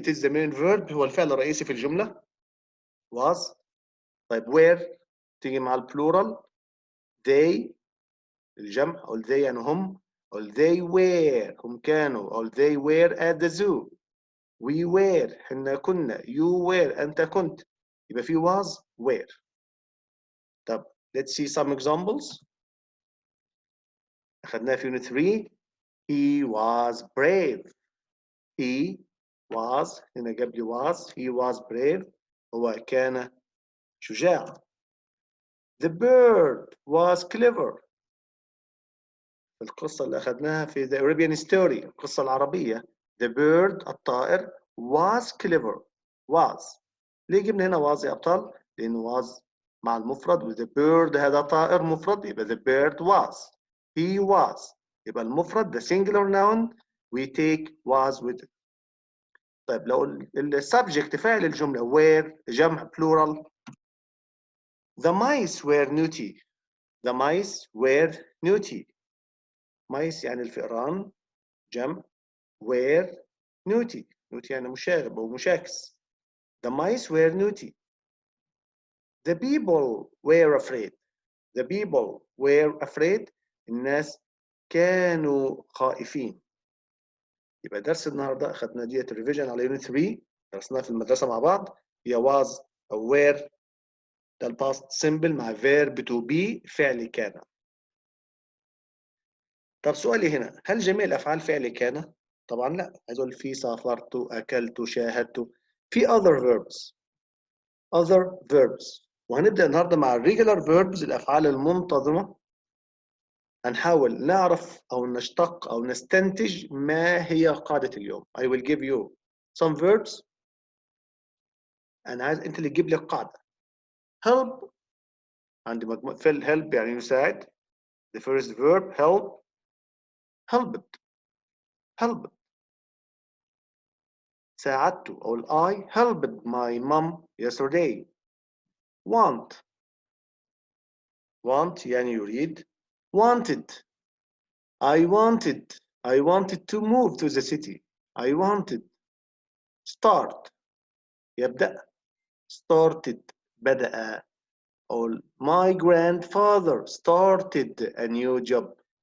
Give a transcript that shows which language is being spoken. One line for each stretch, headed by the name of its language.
English: It is the main verb
Arabic: هو الفعل الرئيسي في الجملة.
English: was.
Arabic: طيب where تيجي مع البلورال. they الجمع. أو they يعني هم. أو
English: they were
Arabic: هم كانوا.
English: أو they were at the zoo. we were
Arabic: حنا كنا.
English: you were
Arabic: أنت كنت. يبقى في was were.
English: طب let's see some examples.
Arabic: أخذناها في unit 3.
English: he was brave. he was
Arabic: هنا جاب لي
English: was. he was brave.
Arabic: هو كان شجاع.
English: The bird was clever.
Arabic: في القصة اللي أخذناها في The Arabian Story القصة العربية The bird الطائر
English: was clever. was.
Arabic: ليه جبنا هنا was يا أبطال؟ لأنه was مع المفرد و the bird هذا طائر مفرد يبقى
English: the bird was. He was.
Arabic: يبقى المفرد
English: the singular noun we take was with it.
Arabic: طيب لو السبجكت فاعل الجملة were جمع plural
English: The mice were naughty. The mice were naughty. mice
Arabic: يعني الفئران جمع
English: were naughty.
Arabic: naughty يعني مشاغب أو مشاكس.
English: The mice were naughty. The people were afraid. The people were afraid.
Arabic: الناس كانوا خائفين. يبقى درس النهارده أخذنا ديت ريفيجن على يونت 3 درسناها في المدرسة مع بعض هي was أو were ده الباست سيمبل مع
English: verb to be
Arabic: فعل كان. طب سؤالي هنا هل جميع الافعال فعل كان؟ طبعا لا عايز اقول في سافرت اكلت شاهدت في
English: other verbs
Arabic: وهنبدا النهارده مع الريجولار verbs الافعال المنتظمه هنحاول نعرف او نشتق او نستنتج ما هي قاعده اليوم.
English: I will give you some verbs
Arabic: انا عايز انت اللي تجيب لي القاعده. help عندي مجموعه فعل help يعني يساعد.
English: the first verb helped
Arabic: ساعدت أو
English: I helped my mom yesterday.
Arabic: want يعني يريد.
English: wanted I wanted to move to the city. I wanted.
Arabic: start يبدأ. started بدأ.
English: أو my grandfather started a new job.